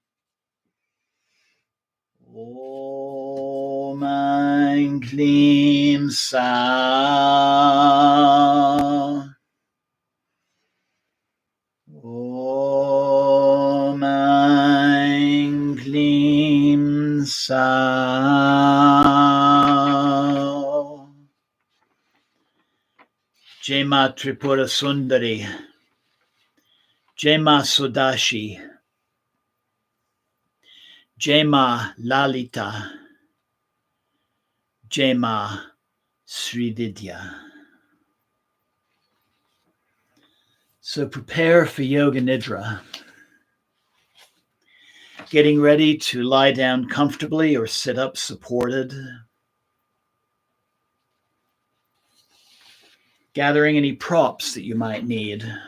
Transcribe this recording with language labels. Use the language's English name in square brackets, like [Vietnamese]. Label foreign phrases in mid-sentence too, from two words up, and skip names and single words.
[Sanskrit] Om Aing Klim Sao. Om Aing Klim Sao. Jai Ma Tripura Sundari. Jai Ma Sudashi. Jai Ma Lalita. Jai Ma Srividya. [English] So prepare for Yoga Nidra. Getting ready to lie down comfortably or sit up supported. Gathering any props that you might need.